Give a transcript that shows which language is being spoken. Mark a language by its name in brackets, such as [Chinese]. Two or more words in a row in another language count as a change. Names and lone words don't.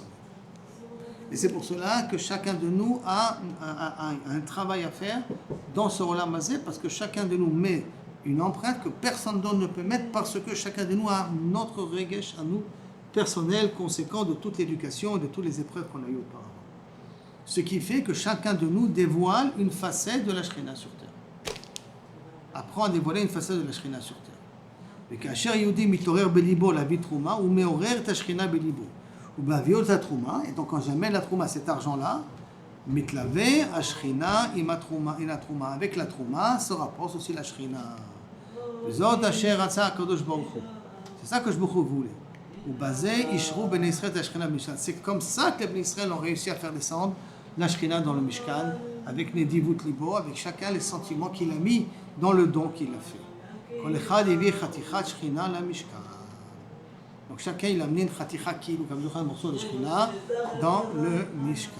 [French] Et c'est pour cela que chacun de nous a un travail à faire dans ce [Hebrew] עולם הזה, [French] parce que chacun de nous met une empreinte que personne d'autre ne peut mettre, parce que chacun de nous a notre regesh à nous, personnel, conséquent de toute l'éducation et de toutes les épreuves qu'on a eues auparavant. Ce qui fait que chacun de nous dévoile une facette de la Shrina sur terre. Apprend à dévoiler une facette de la Shrina sur terre. [Hebrew] Et כאשר יהודי מתעורר בליבו להביא תרומה, הוא מעורר את השכינה בליבו. ובהביאו את התרומה, [French] et donc quand j'amène la trouma, cet argent-là, [Hebrew] מתלווה השכינה עם התרומה. [French] Avec la trouma, se rapproche aussi la Shrina. [Hebrew] וזאת אשר רצה הקדוש ברוך הוא. [French] C'est ça que je voulais. C'est comme ça que les Bnei Israël ont réussi à faire descendre la Shrina dans le Mishkan, avec [Hebrew] נדיבות לבו, [French] avec chacun les sentiments qu'il a mis dans le don qu'il a fait. Donc chacun il a amené une [Hebrew] חתיכה כאילו, [French] comme un morceau de Shrina, dans le Mishkan.